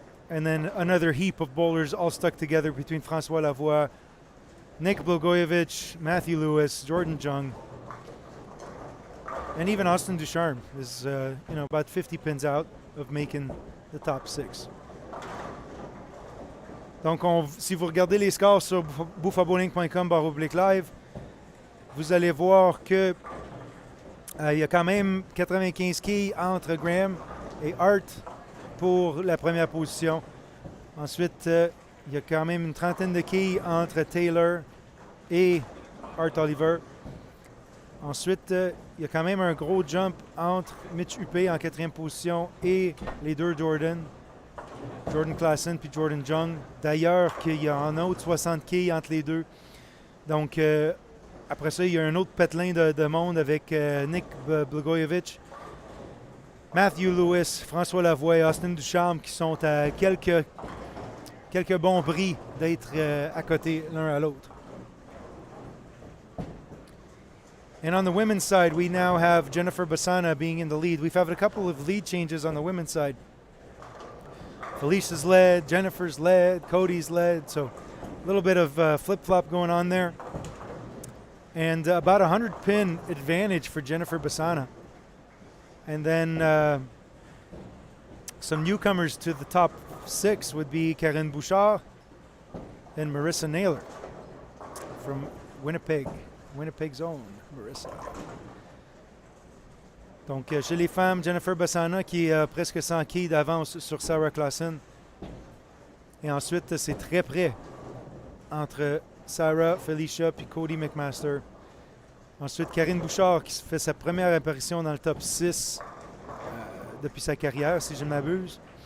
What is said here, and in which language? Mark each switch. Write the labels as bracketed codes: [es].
[en] And then another heap of bowlers all stuck together between François Lavoie, Nick Blagojevich, Matthew Lewis, Jordan Jung, and even Austin Ducharme is about 50 pins out of making the top 6. [fr] Donc, si vous regardez les scores sur buffabowling.com/live, vous allez voir que il y a quand même 95 quilles entre Graham et Art pour la première position. Ensuite, il y a quand même une trentaine de quilles entre Taylor et Art Oliver. Ensuite, il y a quand même un gros jump entre Mitch Hupé en 4e position et les deux Jordan Klaassen puis Jordan Jung. D'ailleurs, qu'il y a en autre 60 quilles entre les deux. Donc, après ça, il y a un autre pételin de monde avec Nick Blagojevich, Matthew Lewis, François Lavoie et Austin Ducharme qui sont à quelques bons bris d'être à côté l'un à l'autre. [en] And on the women's side, we now have Jennifer Bessana being in the lead. We've had a couple of lead changes on the women's side. Felicia's led, Jennifer's led, Cody's led, so a little bit of flip-flop going on there. And about a 100-pin advantage for Jennifer Bessana. And then some newcomers to the top 6 would be Karine Bouchard and Marissa Naylor from Winnipeg's own Marissa. [fr] Donc, chez les femmes, Jennifer Bessana qui a presque 100 quilles d'avance sur Sarah Klaassen. Et ensuite, c'est très près entre Sarah, Felicia puis Cody McMaster. Ensuite, Karine Bouchard qui fait sa première apparition dans le top 6 depuis sa carrière, si je ne m'abuse.